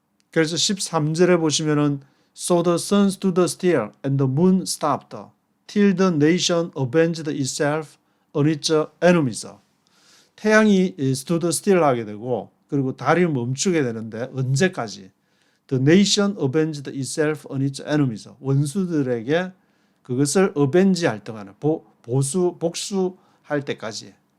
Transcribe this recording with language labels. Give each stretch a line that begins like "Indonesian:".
Korean: 그래서 13절에 보시면은
English: So the sun stood still and the moon stopped till the nation avenged itself on its enemies.
Korean: 태양이 stood still 하게 되고 그리고 달이 멈추게 되는데 언제까지?
English: The nation avenged itself on its enemies.
Korean: 원수들에게 그것을 avenge 할 동안에 복수할 때까지.